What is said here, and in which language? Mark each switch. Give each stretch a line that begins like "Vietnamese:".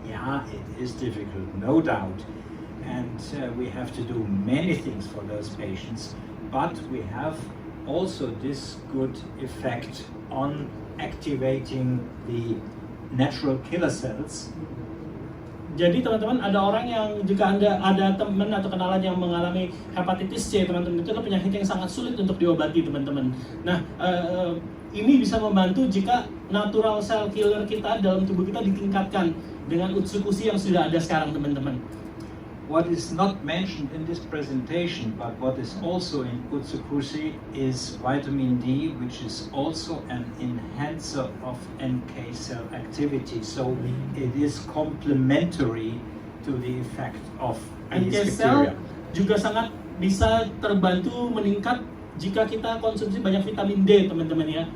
English: Yeah, it is difficult, no doubt. And we have to do many things for those patients, but we have also this good effect on activating the natural killer cells.
Indonesian: Jadi teman-teman, ada orang yang jika Anda ada teman atau kenalan yang mengalami hepatitis C, teman-teman, itu adalah penyakit yang sangat sulit untuk diobati, teman-teman. Nah, ini bisa membantu jika natural cell killer kita dalam tubuh kita ditingkatkan dengan Utsukushii yang sudah ada sekarang, teman-teman.
English: What is not mentioned in this presentation, but what is also in Utsukushhii is vitamin D, which is also an enhancer of NK cell activity. So it is complementary to the effect of NK these cell bacteria.
Indonesian: juga sangat bisa terbantu meningkat jika kita konsumsi banyak vitamin D, teman-teman ya.